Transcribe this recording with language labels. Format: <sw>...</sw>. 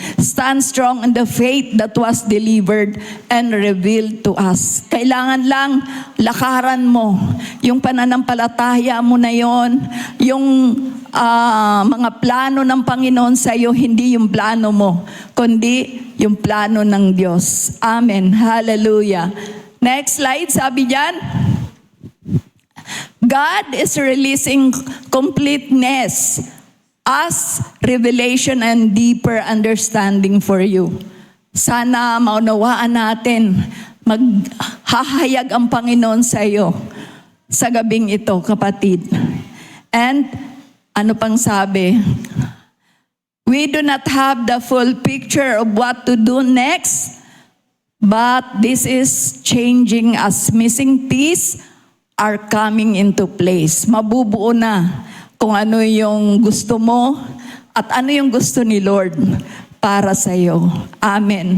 <en>Stand strong in the faith that was delivered and revealed to us.</en> <tl>Kailangan lang lakaran mo yung pananampalataya mo na yon, yung mga plano ng Panginoon sa iyo, hindi yung plano mo, kundi yung plano ng Diyos. Amen. Hallelujah.</tl> <en>Next slide,</en> <tl>sabi diyan.</tl> <en>God is releasing completeness as revelation and deeper understanding for you.</en> <tl>Sana maunawaan natin, maghahayag ang Panginoon sa iyo sa gabing ito, kapatid. And ano pang sabi?</tl> <en>We do not have the full picture of what to do next, but this is changing as missing piece are coming into place.</en> <tl>Mabubuo na kung ano yung gusto mo at ano yung gusto ni Lord para sa iyo. Amen.</tl>